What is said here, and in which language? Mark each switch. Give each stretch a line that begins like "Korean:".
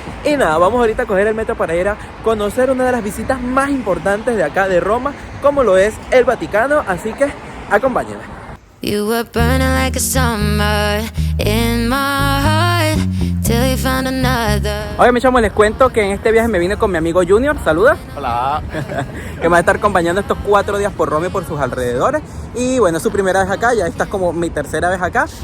Spanish: Y nada, vamos ahorita a coger el metro para ir a conocer una de las visitas más importantes de acá de Roma, como lo es el Vaticano, así que acompáñenme.
English: You were burning like a summer in my heart till you found another.
Spanish: Oye, mis chamos, les cuento que en este viaje me vine con mi amigo Junior. Saluda. Hola. Que me va a estar acompañando estos 4 días por Roma y por sus alrededores. Y bueno, es su primera vez acá, ya esta es como mi tercera vez acá.